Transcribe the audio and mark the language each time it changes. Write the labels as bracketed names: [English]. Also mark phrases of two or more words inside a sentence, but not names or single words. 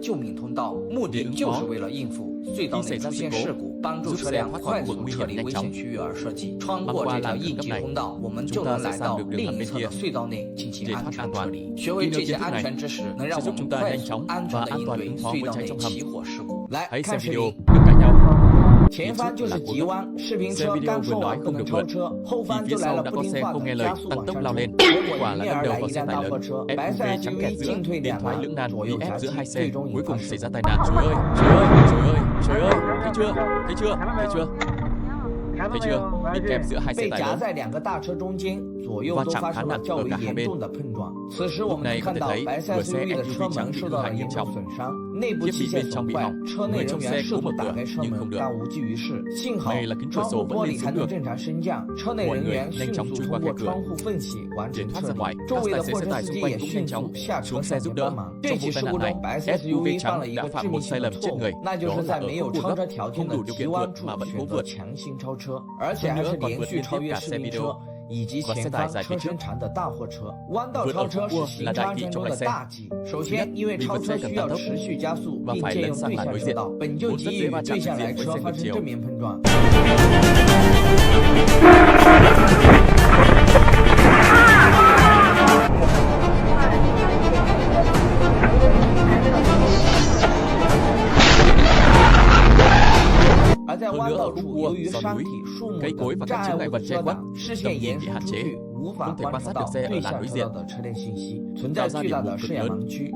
[Vietnamese] Để ứng phó, khi xảy ra sự cố, giúp xe thoát khỏi khu vực nguy hiểm nhanh chóng. Băng qua làn khẩn cấp này, chúng ta sẽ sang được đường hầm bên kia để thoát an toàn. Khi nhớ kiến thức này sẽ giúp chúng ta nhanh chóng và an toàn ứng phó với cháy trong hầm. Hãy xem video, đừng cãi nhau. [Chinese] 前方就是急弯，视频车刚说完不能超车，后方就来了不听话的加速往上冲，结果迎面而来一辆大货车，白色 SUV 进退两难，左右夹击，最终引发事故。 [Vietnamese] Trời ơi, thấy chưa? Bị kẹp giữa hai xe [Chinese] 被 [Vietnamese] tải [Chinese] 夹 [Vietnamese] lớn. [Chinese] 在2个大车中间，左右都发生了较为严重的碰撞，此时我们能看到白色 SUV 的车门受到了严重损伤，内部器械损坏，车内人员试图打开车门，但无济于事。幸好窗户玻璃还能正常升降，车内人员迅速通过窗户缝隙完成撤离，周围的货车司机也迅速下车上前帮忙。这起事故中，白色 SUV 犯了一个致命性的错误，那就是在没有超车条件的急弯处选择强行超车，而且还是连续超越士兵车以及前方车身长的大货车。弯道超車是行車安全中的大忌。首先，因為超車需要持續加速，並借用對向車道，本就極易與對向來車發生正面碰撞。而在弯道处，由於山體、樹木等障礙物的遮擋，視線延伸出去，無法觀察到對向車道的車輛信息，存在巨大的視野盲區。